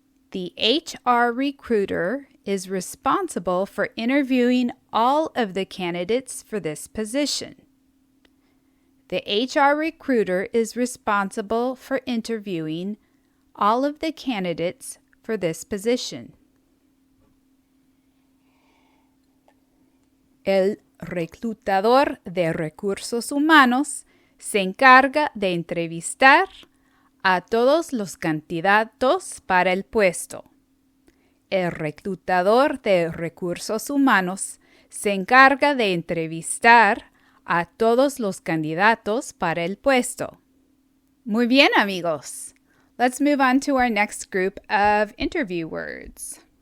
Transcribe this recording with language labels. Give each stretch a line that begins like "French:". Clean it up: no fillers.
English: The HR recruiter is responsible for interviewing all of the candidates for this position. The HR recruiter is responsible for interviewing all of the candidates for this position.
Spanish: El reclutador de recursos humanos se encarga de entrevistar a todos los candidatos para el puesto. El reclutador de recursos humanos se encarga de entrevistar a todos los candidatos para el puesto. Muy bien, amigos.
English: Let's move on to our next group of interview words.